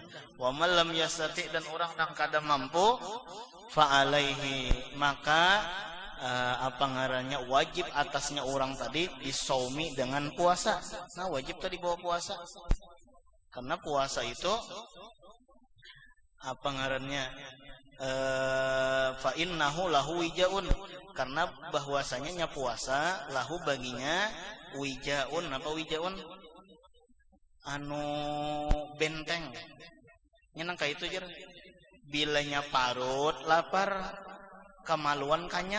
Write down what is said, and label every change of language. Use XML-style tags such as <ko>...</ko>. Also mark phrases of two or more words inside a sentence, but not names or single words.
<ar>Wa man lam yastati,</ar> <bjn>dan orang nang kada mampu,</bjn> <ar>fa alaihi,</ar> <bjn>maka apa ngarannya wajib atasnya orang tadi disaumi dengan puasa. Nah wajib tadi bawa puasa, karena puasa itu apa ngarannya</bjn> <ar>fa innahu lahu wijaun,</ar> <bjn>karena bahwasanya nya puasa lahu baginya wijaun. Apa wijaun? Anu benteng nyenang kayak itu jer. Bilanya parut lapar, kemaluan kanyang.</bjn>